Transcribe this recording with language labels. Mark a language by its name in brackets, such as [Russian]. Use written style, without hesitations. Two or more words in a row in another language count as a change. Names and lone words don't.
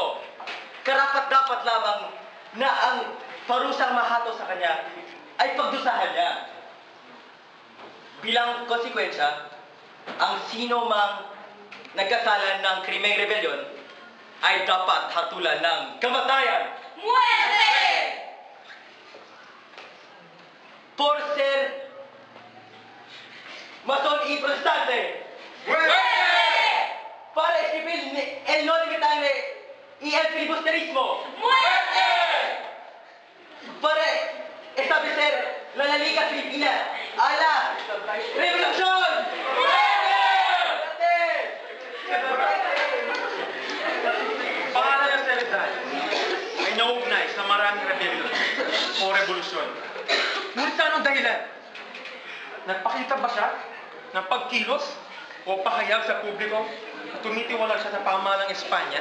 [Filipino] Karapat-dapat lamang na ang parusang mahato sa kanya ay pagdusahan niya. Bilang konsekwensya, ang sino mang nagkasala ng krimeng rebelyon ay dapat hatulan ng kamatayan. [Spanish] ¡Muerte! Por ser Mason y protestante. Para escribir el no limitable y el filibusterismo. Para establecer la Liga Filipina a la revolución. [Filipino] Pangalan ng Serizal ay nauugnay sa maraming rebellion o revolusyon. Ngunit sa anong dahilan? Nagpakita ba siya ng pagkilos o pahayag sa publiko at tumitiwala siya sa pamahalang Espanya?